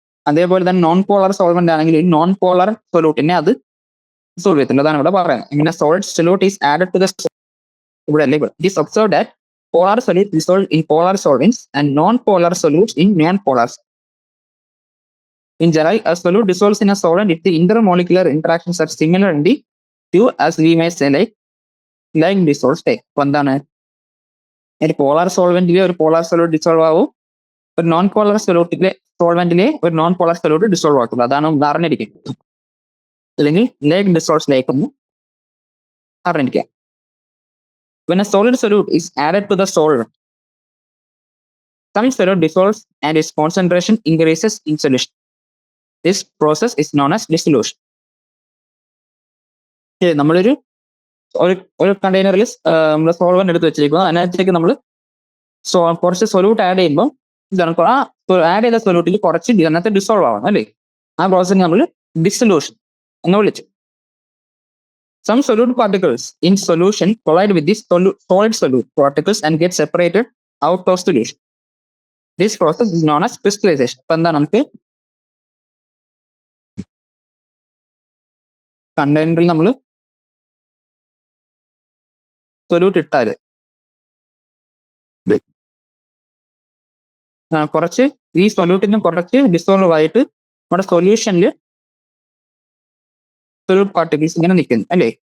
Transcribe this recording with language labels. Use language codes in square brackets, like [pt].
[ml] അതേപോലെ തന്നെ non polar solvent ആണെങ്കിൽ നോൺ പോളാർ സൊല്യൂട്ടിനെ അത് ഡിസോൾവ് ചെയ്യത്തില്ല. അതാണ് ഇവിടെ പറയുന്നത്. [en] ഇങ്ങനെ solid solute is added to the ഇവിടെ അല്ലേ it is observed that polar solute dissolve in polar solvents and non polar solutes in non polar. In general, a solute dissolves in a solvent if the intermolecular interactions are similar in the two, as we may say like dissolved state. [ml] അപ്പൊ എന്താണ്, ഒരു polar സോൾവെന്റിലെ ഒരു polar solute dissolve ആവും, ഒരു non polar സോൾവെന്റിലെ ഒരു non polar solute dissolve ആക്കുന്നത്. അതാണ് അറിഞ്ഞിരിക്കുന്നത്. അല്ലെങ്കിൽ ലൈക്ക് ഡിസോൾവ്സ് ലൈക്ക് ഒന്ന് അറിഞ്ഞിരിക്കുക. [en] When a solid solute is added to the solvent, some solute dissolves and its concentration increases in solution. This process is known as dissolution. [ml] നമ്മളൊരു കണ്ടെയ്നറിൽ നമ്മൾ solvent എടുത്ത് വെച്ചിരിക്കുന്നു. അതിനകത്തേക്ക് നമ്മൾ കുറച്ച് സൊല്യൂട്ട് ആഡ് ചെയ്യുമ്പോൾ ആ ആഡ് ചെയ്ത സൊല്യൂട്ടിൽ കുറച്ച് അതിനകത്ത് ഡിസോൾവ് ആവണം അല്ലേ. ആ പ്രോസസ്സിന് നമ്മൾ ഡിസൊല്യൂഷൻ എന്ന് വിളിച്ചു. [en] Some solute particles in solution collide with these solid solute particles and get separated out of solution. This process is known as crystallization. [ml] അപ്പൊ എന്താ, നമുക്ക് കണ്ടെയ്നറിൽ നമ്മൾ സൊല്യൂട്ട് ഇട്ടാല് കുറച്ച് ഈ സൊല്യൂട്ടിന് കുറച്ച് ഡിസോൾവ് ആയിട്ട് നമ്മുടെ സൊല്യൂഷനിൽ സൊല്യൂട്ട് പാർട്ടിക്കിൾസ് ഇങ്ങനെ നിൽക്കുന്നു അല്ലേ.